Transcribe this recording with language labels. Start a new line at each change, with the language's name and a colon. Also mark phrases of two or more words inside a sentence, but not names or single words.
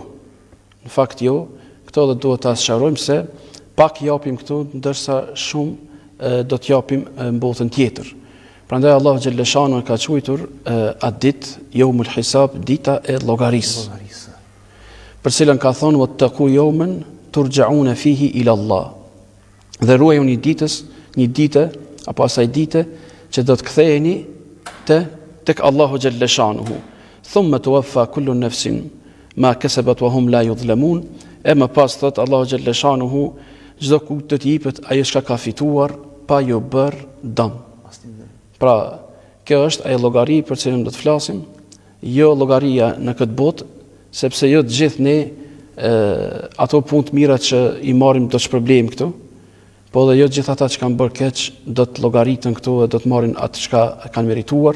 Albanian: Në fakt jo, këto dhe duhet ta sqarojmë se pak japim këtu, ndërsa shumë do të japim në botën tjetër. Prandaj Allahu
Arabic: جل شأنه
Albanian: ka quajtur atë ditë
Arabic: يوم الحساب,
Albanian: dita e llogarisë. Për cilën ka thonë
Arabic: واتقوا يوما ترجعون فيه إلى الله.
Albanian: Dhe ruajuni një ditë apo asaj dite që do të ktheheni tek Allahu
Arabic: جل شأنه. ثم توفى كل نفس ما كسبت وهم لا يظلمون.
Albanian: E më pas thot Allahu
Arabic: جل شأنه,
Albanian: çdo kujt do të jepet ajo çka ka fituar pa ju bërë dëm. Pra, kjo është ajo llogari për cilën do të flasim, jo llogaria në këtë botë, sepse jo të gjithë ne ato punë të mira që I marrim do të shpërblejmë këtu, po dhe jo të gjithë ata që kanë bërë keq do të llogaritën këtu dhe do të marrin atë çka kanë merituar.